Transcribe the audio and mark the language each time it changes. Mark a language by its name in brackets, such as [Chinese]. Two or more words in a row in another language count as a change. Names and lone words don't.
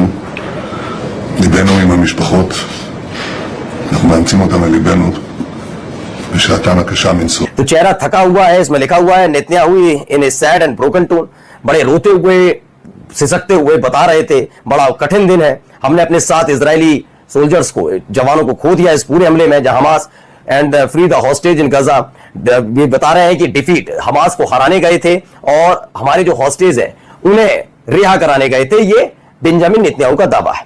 [Hebrew] ליבנו עם המשפחות, אנחנו מאמצים אותם לליבנו בשעתם הקשה מנשוא. [Hindi] तो चेहरा थका हुआ है, इसमें लिखा हुआ है नेतन्याहू [English] in a sad and broken tone, [Hindi] बड़े रोते हुए सिसकते हुए बता रहे थे बड़ा कठिन दिन है, हमने अपने 7 [English] Israeli soldiers [Hindi] को, जवानों को खो दिया इस पूरे हमले में, जहां हमास [English] and free the hostage in Gaza. [Hindi] ये बता रहे हैं कि डिफीट, हमास को हराने गए थे और हमारे जो हॉस्टेज है उन्हें रिहा कराने गए थे, ये बेंजामिन नेतन्याहू का दावा है।